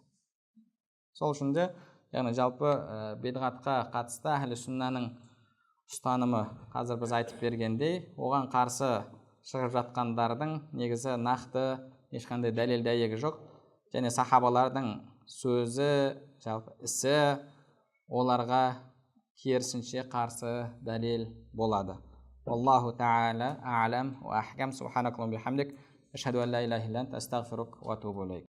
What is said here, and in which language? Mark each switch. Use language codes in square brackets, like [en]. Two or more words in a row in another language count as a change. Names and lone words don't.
[kk] Сол үшін де, яғни жалпы бидғатқа қатысты әхлі сүннаның ұстанымы қазір біз айтып бергендей, оған қарсы шығып жатқандардың негізі нақты ешқандай дәлел дәйегі жоқ, және сахабалардың сөзі, жалпы ісі оларға керісінше қарсы дәлел болады. [ar] الله تعالى أعلم وأحكم. سبحانك اللهم وبحمدك، أشهد أن لا إله إلا أنت، أستغفرك وأتوب إليك.